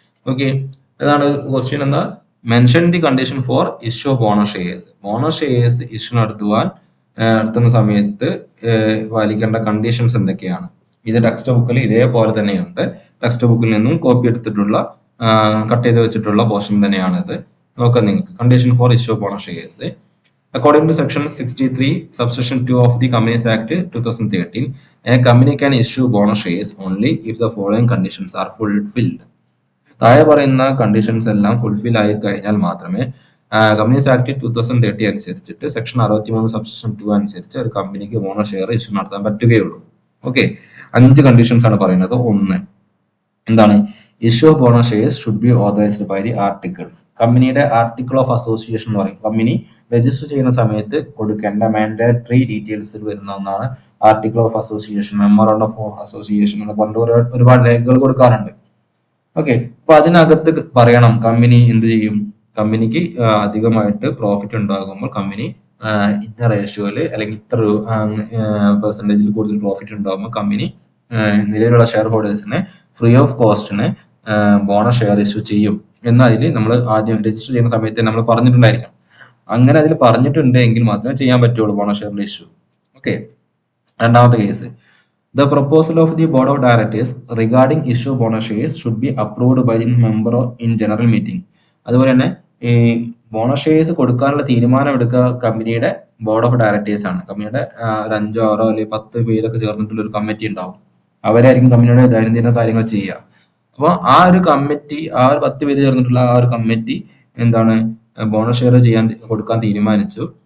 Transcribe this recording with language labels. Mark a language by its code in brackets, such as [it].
[ml] Okay, അതാണ് question. എന്താ? [en] Mention the condition for issue of bonus shares. [ml] Bonus shares issue നടത്തുന്ന സമയത്ത് പാലിക്കേണ്ട കണ്ടീഷൻസ് എന്തൊക്കെയാണ്? ഇത് ടെക്സ്റ്റ് ബുക്കിൽ ഇതേപോലെ തന്നെയുണ്ട്. ടെക്സ്റ്റ് ബുക്കിൽ നിന്നും കോപ്പി എടുത്തിട്ടുള്ള കട്ട് ചെയ്ത് വെച്ചിട്ടുള്ള പോർഷൻ തന്നെയാണ് ഇത്. നോക്കാം നിങ്ങൾക്ക്. [en] Condition for issue of bonus shares. According to Section 63, Subsection 2 of the Companies Act 2013, a company can issue bonus shares only if the following conditions are fulfilled. [ml] താഴെ പറയുന്ന കണ്ടീഷൻസ് എല്ലാം ഫുൾഫിൽ ആയി കഴിഞ്ഞാൽ മാത്രമേ കമ്പനീസ് ആക്ട് 2013 അനുസരിച്ചിട്ട് section 63 subsection 2 അനുസരിച്ച് ഒരു കമ്പനിക്ക് ബോണസ് ഷെയർ ഇഷ്യൂ നടത്താൻ പറ്റുകയുള്ളൂ. ഓക്കെ, 5 കണ്ടീഷൻസ് ആണ് പറയുന്നത്. ഒന്ന് എന്താണ്? [en] Issue of bonus shares should be authorised by the articles. [ml] കമ്പനിയുടെ ആർട്ടിക്കിൾ ഓഫ് അസോസിയേഷൻ എന്ന് പറയും. കമ്പനി രജിസ്റ്റർ ചെയ്യുന്ന സമയത്ത് കൊടുക്കേണ്ട മാൻഡേറ്ററി ഡീറ്റെയിൽസിൽ വരുന്ന ഒന്നാണ് article of association, memorandum of association എന്ന് പറഞ്ഞിട്ട് ഒരുപാട് രേഖകൾ കൊടുക്കാറുണ്ട്. ഓക്കെ, അപ്പൊ അതിനകത്ത് പറയണം കമ്പനി എന്ത് ചെയ്യും. കമ്പനിക്ക് അധികമായിട്ട് പ്രോഫിറ്റ് ഉണ്ടാകുമ്പോൾ കമ്പനി ഇത്ര റേഷ്യോയില് അല്ലെങ്കിൽ ഇത്ര പെർസെന്റേജിൽ കൂടുതൽ പ്രോഫിറ്റ് ഉണ്ടാകുമ്പോൾ കമ്പനി നിലവിലുള്ള share ഹോൾഡേഴ്സിനെ free of കോസ്റ്റിന് bonus share issue ചെയ്യും എന്ന് അതിൽ നമ്മൾ ആദ്യം രജിസ്റ്റർ ചെയ്യുന്ന സമയത്ത് നമ്മൾ പറഞ്ഞിട്ടുണ്ടായിരിക്കണം. അങ്ങനെ അതിൽ പറഞ്ഞിട്ടുണ്ടെങ്കിൽ മാത്രമേ ചെയ്യാൻ പറ്റുള്ളൂ ബോണസ് ഷെയർ ഇഷ്യൂ. ഓക്കെ, രണ്ടാമത്തെ case, [en] the proposal of the board of directors regarding issue bonus shares should be approved by the member in general meeting. [ml] അതുപോലെ തന്നെ ഈ ബോണസ് ഷെയർസ് കൊടുക്കാനുള്ള തീരുമാനം എടുക്കുക കമ്പനിയുടെ ബോർഡ് ഓഫ് ഡയറക്ടേഴ്സ് ആണ്. കമ്പനിയുടെ ഒരു 5, 6 അല്ലെങ്കിൽ 10 പേരൊക്കെ ചേർന്നിട്ടുള്ള ഒരു കമ്മിറ്റി ഉണ്ടാവും. അവരായിരിക്കും കമ്പനിയുടെ ദൈനംദിന കാര്യങ്ങൾ ചെയ്യുക. അപ്പോൾ ആ ഒരു കമ്മിറ്റി, ആ ഒരു 10 പേര് ചേർന്നിട്ടുള്ള ആ ഒരു കമ്മിറ്റി എന്താണ്, ബോണസ് ഷെയർ കൊടുക്കാൻ തീരുമാനിച്ചു.